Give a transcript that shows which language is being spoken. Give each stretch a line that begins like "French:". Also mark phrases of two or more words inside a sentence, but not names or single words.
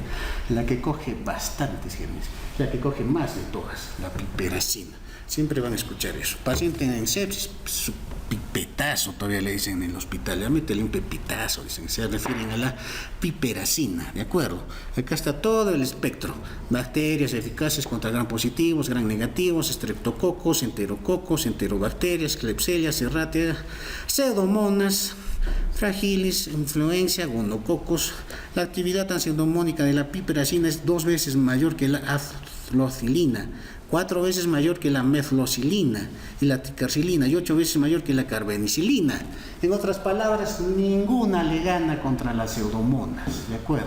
Spanish: La que coge bastantes gérmenes, la que coge más de todas, la piperacina. Siempre van a escuchar eso. Paciente en sepsis, su pipetazo, todavía le dicen en el hospital, ya métele un pepitazo, dicen, se refieren a la piperacina, ¿de acuerdo? Acá está todo el espectro, bacterias eficaces contra gram positivos, gram negativos, estreptococos, enterobacterias, Klebsiella serratia, pseudomonas, fragilis, influencia, gonococos. La actividad antipseudomónica de la piperacina es 2 veces mayor que la aflocilina, 4 veces mayor que la meflocilina y la ticarcilina y 8 veces mayor que la carbenicilina. En otras palabras, ninguna le gana contra las pseudomonas, ¿de acuerdo?